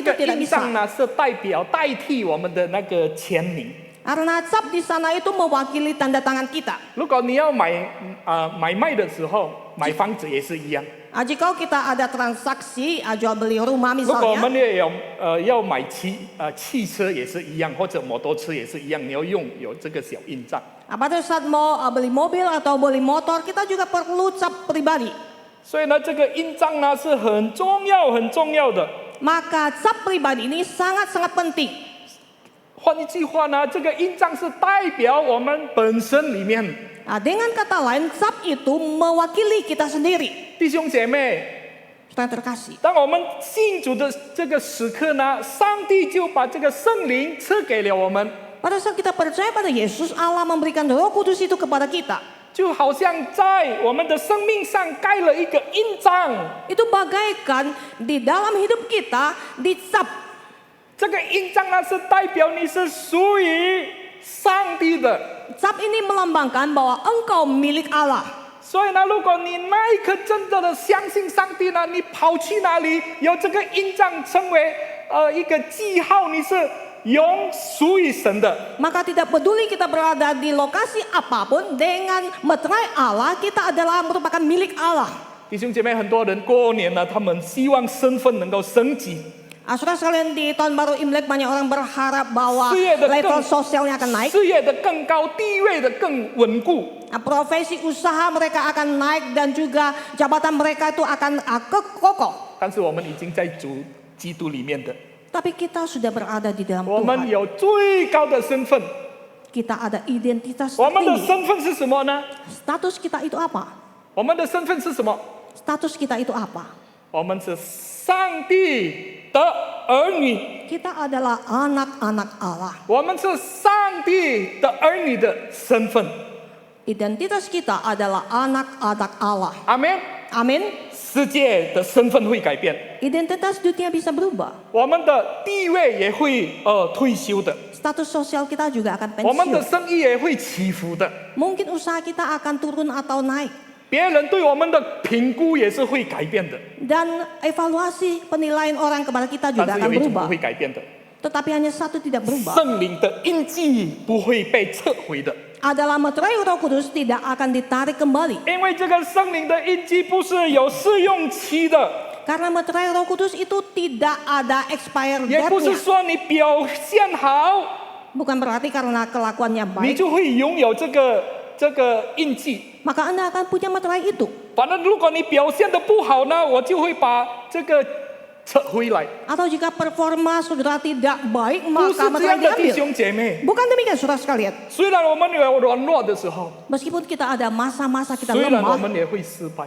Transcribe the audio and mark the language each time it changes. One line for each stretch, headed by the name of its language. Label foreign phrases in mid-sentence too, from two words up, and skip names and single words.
Chinese: 这
Indonesian: itu
Chinese: 个
Indonesian: tidak
Chinese: 印
Indonesian: bisa.
Chinese: 章呢是代替我们的那个签名。
Indonesian: Karena cap di sana itu mewakili tanda tangan kita.
Chinese: 如果你要买卖的时候，买房子也是一样。
Indonesian: Jika kita ada transaksi jual beli rumah
Chinese: 如果我
Indonesian: misalnya.
Chinese: 们也有要买汽车也是一样，或者摩托车也是一样，你要有这个小印章。
Indonesian: Pada saat mau beli mobil atau beli motor, kita juga perlu cap pribadi.
Chinese: 所以呢，这个印章呢是很重要的。
Indonesian: Maka cap pribadi ini sangat-sangat penting.
Chinese: 换一句话呢，这个印章是代表我们本身里面。
Indonesian: Dengan kata lain, cap itu mewakili kita sendiri.
Chinese: 弟兄姐妹，
Indonesian: Saudara terkasih.
Chinese: 当我们信主的这个时刻呢，上帝就把这个圣灵赐给了我们。
Indonesian: Pada saat kita percaya pada Yesus, Allah memberikan Roh Kudus itu kepada kita.
Chinese: 就好像在我们的生命上盖了一个印章，
Indonesian: Itu bagaikan di dalam hidup kita dicap.
Chinese: 这个印章呢是代表你是属于上帝的。
Indonesian: Cap ini melambangkan bahwa engkau milik Allah.
Chinese: 所以呢，如果你那一刻真正的相信上帝呢，你跑去哪里有这个印章成为一个记号，你是永属于神的。
Indonesian: Maka tidak peduli kita berada di lokasi apapun, dengan meterai Allah kita adalah merupakan milik Allah.
Chinese: 弟兄姐妹，很多人过年了，他们希望身份能够升级，
Indonesian: Saudara sekalian, di tahun baru Imlek banyak orang berharap bahwa
Chinese: 事业的
Indonesian: level
Chinese: 更
Indonesian: sosialnya akan naik.
Chinese: 事业的更高，地位的更稳固。
Indonesian: Profesi usaha mereka akan naik dan juga jabatan mereka itu akan kokoh.
Chinese: 但是我们已经在主基督里面的，
Indonesian: Tapi kita sudah berada di dalam
Chinese: 我们
Indonesian: Tuhan.
Chinese: 有最高的身份。
Indonesian: Kita ada identitas
Chinese: 我们的
Indonesian: tertinggi.
Chinese: 身份是什么呢？
Indonesian: Status kita itu apa?
Chinese: 我们的身份是什么？
Indonesian: Status kita itu apa?
Chinese: 我们是上帝的儿女，
Indonesian: Kita adalah anak-anak Allah.
Chinese: 我们是上帝的儿女的身份。
Indonesian: Identitas kita adalah anak-anak Allah.
Chinese: 阿门。
Indonesian: Amin.
Chinese: 世界的身份会改变，
Indonesian: Identitas dunia bisa berubah.
Chinese: 我们的地位也会退休的，
Indonesian: Status sosial kita juga akan
Chinese: 我们的
Indonesian: pensiun.
Chinese: 生意也会起伏的，
Indonesian: Mungkin usaha kita akan turun atau naik.
Chinese: 别人对我们的评估也是会改变的，
Indonesian: Dan evaluasi penilaian orang kepada kita
Chinese: 但
Indonesian: juga
Chinese: 是
Indonesian: akan
Chinese: 有一种不
Indonesian: berubah.
Chinese: 会改变的，
Indonesian: Tetapi hanya satu tidak berubah.
Chinese: 圣灵的印记不会被撤回的，
Indonesian: Adalah meterai Roh Kudus tidak akan ditarik kembali.
Chinese: 因为这个圣灵的印记不是有试用期的，
Indonesian: Karena meterai Roh Kudus itu tidak ada expire
Chinese: 也不是
Indonesian: date-nya.
Chinese: 说你表现好，
Indonesian: Bukan berarti karena kelakuannya
Chinese: 你
Indonesian: baik,
Chinese: 就会拥有这个印记。
Indonesian: maka Anda akan punya meterai itu.
Chinese: 反正如果你表现的不好呢，我就会把这个撤回来。
Indonesian: Atau jika performa saudara tidak baik,
Chinese: 不是
Indonesian: maka
Chinese: 这
Indonesian: meterai
Chinese: 样的，弟
Indonesian: diambil.
Chinese: 兄姐妹。
Indonesian: Bukan demikian saudara sekalian.
Chinese: 虽然我们有软弱的时候，
Indonesian: Meskipun kita ada masa-masa kita
Chinese: 虽然我
Indonesian: lemah,
Chinese: 们也会失败，